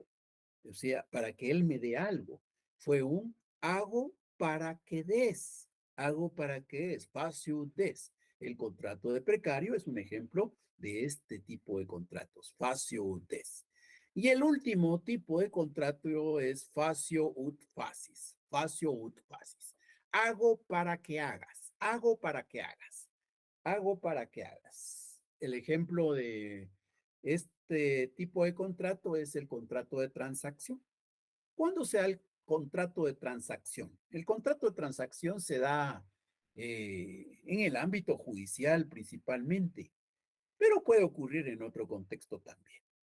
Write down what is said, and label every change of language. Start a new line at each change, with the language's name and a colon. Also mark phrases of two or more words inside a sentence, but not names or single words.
Spanish: O sea, para que él me dé algo. Fue un hago para que des. Hago para que des.
Latin: Facio des.
Spanish: El contrato de precario es un ejemplo de este tipo de contratos.
Latin: Facio des.
Spanish: Y el último tipo de contrato es
Latin: facio ut facis. Facio ut facis.
Spanish: Hago para que hagas. Hago para que hagas. Hago para que hagas. El ejemplo de este tipo de contrato es el contrato de transacción. ¿Cuándo se da el contrato de transacción? El contrato de transacción se da en el ámbito judicial principalmente, pero puede ocurrir en otro contexto también.